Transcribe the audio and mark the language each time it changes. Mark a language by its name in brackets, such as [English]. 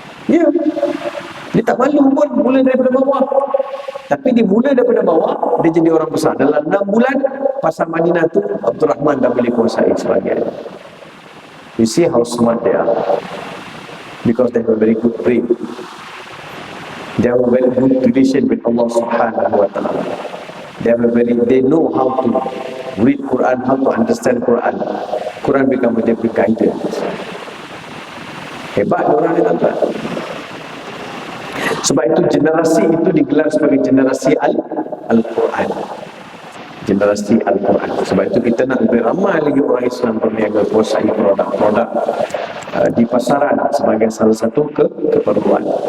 [Malay] Ya, dia tak malu pun mula daripada bawah. Tapi dia mula daripada bawah, dia jadi orang besar. Dalam 6 bulan, pasar Madinah tu Abdul Rahman dah boleh kuasai sebahagian. [English] You see how smart they are. Because they have a very good brain. They have a very good relation with Allah Subhanahu wa Ta'ala. They know how to read Quran, how to understand Quran. Quran become their guidance. [Malay] Hebat orang ni, tuan-tuan. Sebab itu generasi itu digelar sebagai generasi Al-Quran. Generasi Al-Quran. Sebab itu kita nak lebih ramai lagi orang Islam berniaga, kuasai produk-produk di pasaran sebagai salah satu keperluan.